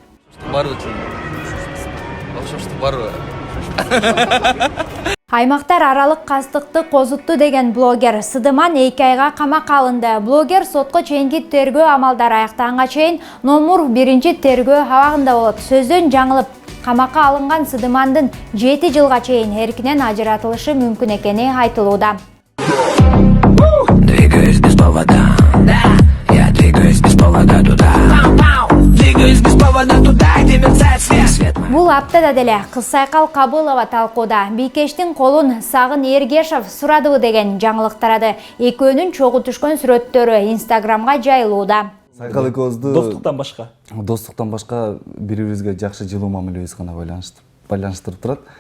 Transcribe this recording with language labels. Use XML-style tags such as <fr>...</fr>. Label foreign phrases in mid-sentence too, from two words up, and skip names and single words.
<ky>Аймактар аралык кастыкты козутту деген блогер Сыдыман 2 айга камакка алынды. Блогер сотко чейинки тергөө амалдары аяктаганга чейин номур 1-чи тергөө абагында болот. Сөздөн жаңылып, камакка алынган Сыдымандын 7 жылга чейин эркинен ажыратылышы мүмкүн экени айтылууда.</ky> <ru>Двигаюсь без повода, да, я двигаюсь без повода туда, двигаюсь без повода туда, где мерцает свет.</ru> <ky>Бул аптада деле кыз Сайкал Кабылова талкууда. Бийкештин колун Сагын Ергешов сурадыбы деген жаңылык тарады. Экөөнүн чогуу түшкөн сүрөттөрү Инстаграмга жайылууда. Сайкал экөөбүздү Достуктан башка бири-бирибизге жакшы жылуу мамилебиз гана байланыштырып турат.</ky>